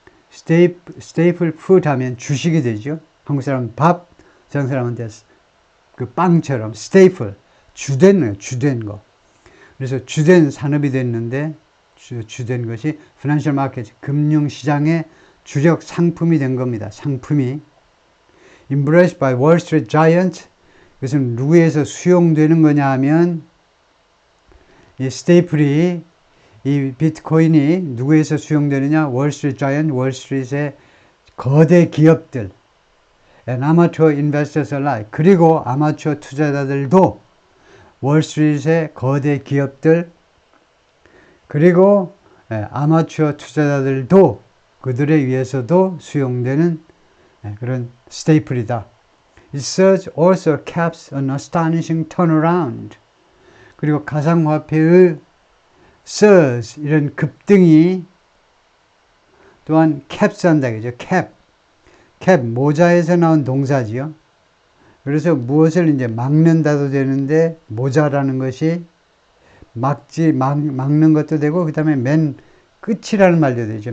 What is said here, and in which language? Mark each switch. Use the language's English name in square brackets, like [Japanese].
[Korean] staple food 하면 주식이 되죠. 한국 사람은 밥, 서양 사람한테 그 빵처럼 staple, 주된 거. 그래서 주된 산업이 됐는데 주된 것이 financial market, 금융시장의 주력 상품이 된 겁니다. [English] 상품이 embraced by Wall Street giants. [Korean] 그것은 누구에서 수용되는 거냐 하면 이 스테이플이 이 비트코인이 누구에서 수용되느냐? 월스트리트 자이언트, 월스트리트의 거대 기업들, [English] and amateur investors alike. [Korean] 그리고 아마추어 투자자들도 월스트리트의 거대 기업들, 그리고 아마추어 투자자들도 그들에 의해서도 수용되는 그런 스테이플이다. [English] It surge also caps an astonishing turnaround. [Korean] 그리고 가상화폐의 surge, 이런 급등이 또한 캡스한다, 그죠? 캡, 모자에서 나온 동사지요. 그래서 무엇을 이제 막는다도 되는데, 모자라는 것이 막는 것도 되고, 그 다음에 맨 끝이라는 말도 되죠.